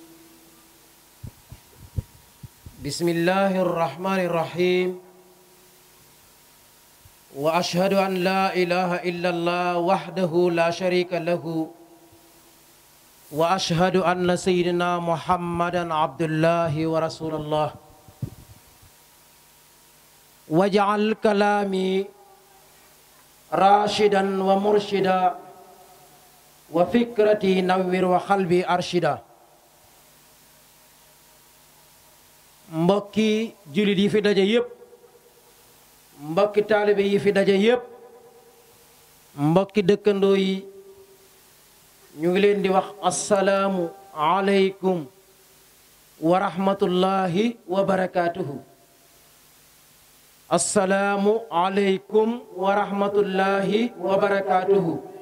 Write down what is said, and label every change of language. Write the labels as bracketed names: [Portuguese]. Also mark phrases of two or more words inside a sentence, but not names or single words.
[Arabic] بسم الله الرحمن الرحيم وأشهد أن لا إله إلا الله وحده لا شريك له وأشهد أن سيدنا محمدا عبد الله ورسول الله واجعل كلامي راشدا ومرشدا وفكرتي نور وقلبي أرشد [Wolof] mbokki jullit yi fi daje yépp mbokki taalibe yi fi daje yépp mbokki dëkkandoo yi ñu ngi leen di wax [Arabic] السلام عليكم ورحمة الله وبركاته السلام عليكم ورحمة الله وبركاته